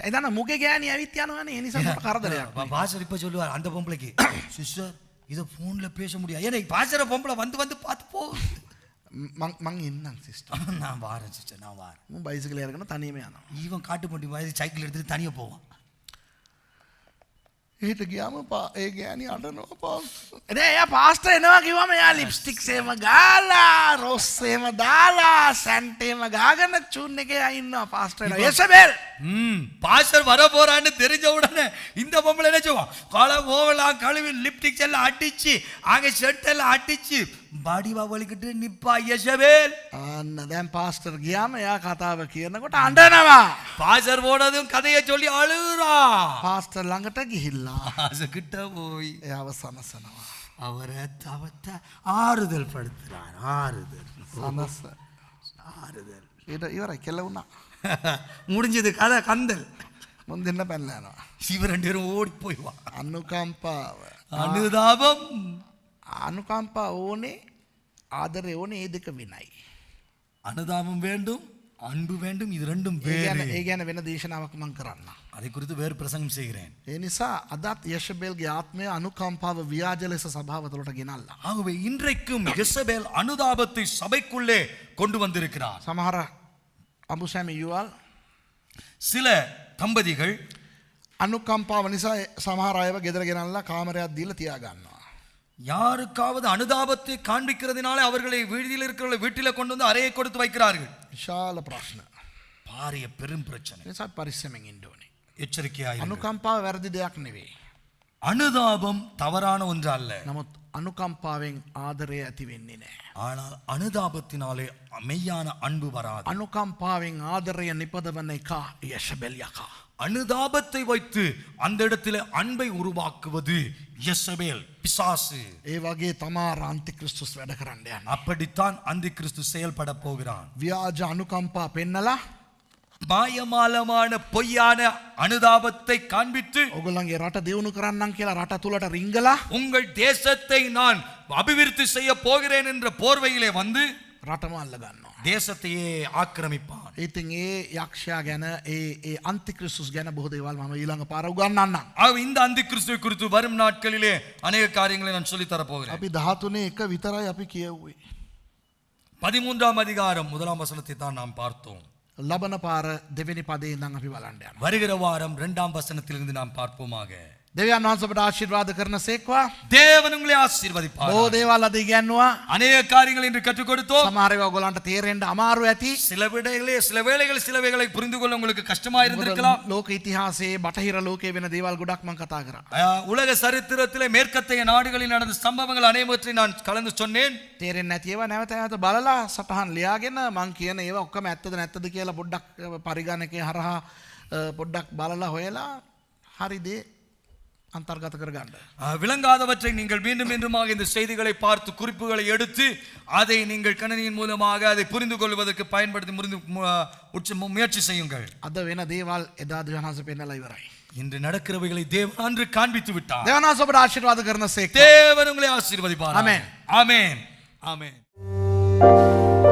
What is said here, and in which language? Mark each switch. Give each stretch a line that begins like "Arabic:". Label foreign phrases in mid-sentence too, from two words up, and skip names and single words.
Sinhala: එදා නම් මුගේ ගෑණි ඇවිත් යනවනේ. ඒ නිසා මට කරදරයක්.
Tamil: பாஸ்டர் இப்ப சொல்லுவார் அந்த பொம்பளைக்கு, சிஸ்டர் இத போன்ல பேச முடியாது. ஏன்னா பாஸ்டர் பொம்பளை வந்து பார்த்து போ.
Sinhala: මං ඉන්නම් සිස්ටර්.
Tamil: நான் வாரேன் சிஸ்டர், நான் வாரேன்.
Sinhala: මම බයිසිකල් අරගෙන තනියම යනවා.
Tamil: இவன் காட்டு பண்டி மாதிரி சைக்கிள் எடுத்துட்டு தனியா போவான்.
Sinhala: එහෙට ගියාම ඒ ගෑණි අඬනවා පාස්ටර්. එයා පාස්ටර් එනවා කිව්වම එයා ලිප්ස්ටික්ස් එහෙම ගාලා, රොස් එහෙම දාලා, සැන්ට් එහෙම ගාගෙන චූන් එකේ ඉන්නවා පාස්ටර් එනවා. යෙසබෙල්.
Tamil: பாஸ்டர் வர போறான்னு தெரிஞ்ச உடனே இந்த பொம்பளை என்ன செய்வான், காலை ஓவலாம் கழுவி லிப்டிக்ஸ் எல்லாம் அடிச்சு ஆக ஷர்ட் எல்லாம் அடிச்சு பாடிவா வலிக்கிட்டு நிப்பா யெசபேல்.
Sinhala: අන්න දැන් පාස්ටර් ගියාම එයා කතාව කියනකොට අඬනවා.
Tamil: பாஸ்டர் போனதும் கதையை சொல்லி அழுகுறா.
Sinhala: පාස්ටර් ළඟට ගිහිල්ලා
Tamil: பாஸ்டர் கிட்ட போய்
Sinhala: එයාව සනසනවා.
Tamil: அவரை தவத்த ஆறுதல் படுத்துறார். ஆறுதல்
Sinhala: සනස.
Tamil: ஆறுதல்.
Sinhala: ඊට ඉවරයි කෙල වුණා.
Tamil: முடிஞ்சது கதை கந்தல்.
Sinhala: මුන් දෙන්න පැනලා යනවා.
Tamil: இவர் 2 பேரும் ஓடி போய்வான்.
Sinhala: අනුකම්පාව.
Tamil: அனுதாபம்.
Sinhala: අනුකම්පාව ඕනේ, ආදරය ඕනේ, ඒ දෙක වෙනයි.
Tamil: அனுதாபம் வேண்டும், அன்பு வேண்டும். இது ரெண்டும்
Sinhala: ඒ
Tamil: வேறு.
Sinhala: ගැන වෙන දේශනාවක් මං කරන්න.
Tamil: அதை குறித்து வேறு பிரசங்கம் செய்கிறேன்.
Sinhala: ඒ නිසා අදත් යෙෂබෙල්ගේ ආත්මය අනුකම්පාව ව්‍යාජ ලෙස සභාව තුළට ගෙනල්ලා.
Tamil: ஆகவே இன்றைக்கும் யெசபேல் அனுதாபத்தை சபைக்குள்ளே கொண்டு வந்திருக்கிறார்.
Sinhala: සමහර අඹුසැමි යුවල්
Tamil: சில தம்பதிகள்
Sinhala: අනුකම්පාව නිසා සමහර අයව ගෙදර ගෙනල්ලා කාමරයක් දීලා තියාගන්නවා.
Tamil: யாருக்காவது அனுதாபத்தை காண்பிக்கிறதுனால அவர்களை வீட்டில் இருக்கிற வீட்டில கொண்டு வந்து அறையை கொடுத்து வைக்கிறார்கள்.
Sinhala: විශාල ප්‍රශ්න.
Tamil: பாரிய பெரும் பிரச்சனை.
Sinhala: නිසා පරිස්සමෙන් ඉන්න ඕනේ.
Tamil: எச்சரிக்கையாயிருங்கள்.
Sinhala: අනුකම්පාව වැරදි දෙයක් නෙවෙයි.
Tamil: அனுதாபம் தவறான ஒன்று அல்ல.
Sinhala: නමුත් අනුකම්පාවෙන් ආදරය ඇති වෙන්නේ නැහැ.
Tamil: ஆனால் அனுதாபத்தினாலே மெய்யான அன்பு வராது.
Sinhala: අනුකම්පාවෙන් ආදරය නිපදවන එක යෂබෙල් යකා.
Tamil: அனுதாபத்தை வைத்து அந்த இடத்திலே அன்பை உருவாக்குவது யெசபேல் பிசாசு.
Sinhala: ඒ වගේ තමාර අන්තික්‍රිස්තුස් වැඩ කරන්න යනවා.
Tamil: அப்படித்தான் அந்தி கிறிஸ்து செயல்பட போகிறான்.
Sinhala: ව්‍යාජ අනුකම්පා පෙන්නලා
Tamil: மாயமாலமான பொய்யான அனுதாபத்தை காண்பித்து
Sinhala: ඔගොල්ලන්ගේ රට දියුණු කරන්නම් කියලා රට තුලට රිංගලා
Tamil: உங்கள் தேசத்தை நான் அபிவிருத்தி செய்ய போகிறேன் என்ற போர்வையிலே வந்து
Sinhala: රටම අල්ල ගන්නවා.
Tamil: தேசத்தையே ஆக்கிரமிப்பான்.
Sinhala: ඉතින් ඒ යක්ෂයා ගැන ඒ අන්තික්‍රිස්තුස් ගැන බොහෝ දේවල් මම ඊළඟ පාර උගන්වන්නම්.
Tamil: இந்த அந்தி கிறிஸ்துவை குறித்து வரும் நாட்களிலே அநேக காரியங்களை நான் சொல்லி தர போகிறேன்.
Sinhala: අපි 13 එක විතරයි අපි කියුවේ.
Tamil: 13ஆம் அதிகாரம் 1ஆம் வசனத்தை தான் நாம் பார்த்தோம்.
Sinhala: ලබන පාර දෙවෙනි පදේ ඉඳන් අපි බලන්න යනවා.
Tamil: வருகிற வாரம் 2ஆம் வசனத்திலிருந்து நாம் பார்ப்போமாக.
Sinhala: දෙවියන් වහන්සේ අපට ආශිර්වාද කරන සේක්වා.
Tamil: தேவன் உங்களை ஆசீர்வதிப்பார்.
Sinhala: බොහෝ දේවල් අද ඉගෙනුවා.
Tamil: அநேக காரியங்களை இன்று கற்றுக் கொடுத்தோம்.
Sinhala: සමහර ඒවා ඔයගොල්ලන්ට තේරෙන්න අමාරු ඇති.
Tamil: சில வேளைகளை புரிந்து கொள்ள உங்களுக்கு கஷ்டமா இருந்திருக்கலாம்.
Sinhala: ලෝක ඉතිහාසයේ බටහිර ලෝකයේ වෙන දේවල් ගොඩක් මම කතා කරා.
Tamil: உலக சரித்திரத்திலே மேற்கத்தைய நாடுகளில் நடந்த சம்பவங்கள் அனைவற்றை நான் கலந்து சொன்னேன்.
Sinhala: තේරෙන්නේ නැති ඒවා නැවත නැවත බලලා සටහන් ලියාගෙන මං කියන ඒවා ඔක්කොම ඇත්තද නැත්තද කියලා පොඩ්ඩක් පරිගණකයේ හරහා පොඩ්ඩක් බලලා හොයලා හරි දේ අන්තර්ගත කරගන්න.
Tamil: விளங்காதவற்றை நீங்கள் மீண்டும் மீண்டுமாக இந்த செய்திகளை பார்த்து குறிப்புகளை எடுத்து அதை நீங்கள் கணினியின் மூலமாக அதை புரிந்து கொள்வதற்கு பயன்படுத்தி முயற்சி செய்யுங்கள்.
Sinhala: අද වෙන දේවල් එදා දෙවියන්වහන්සේ පෙන්නලා ඉවරයි.
Tamil: இன்று நடக்கிறவைகளை தேவன் அன்று காண்பித்து விட்டார்.
Sinhala: දෙවියන්වහන්සේ අපට ආශිර්වාද කරන සේක්වා.
Tamil: தேவன் உங்களை ஆசீர்வதிப்பார். ஆமென். ஆமென். ஆமென்.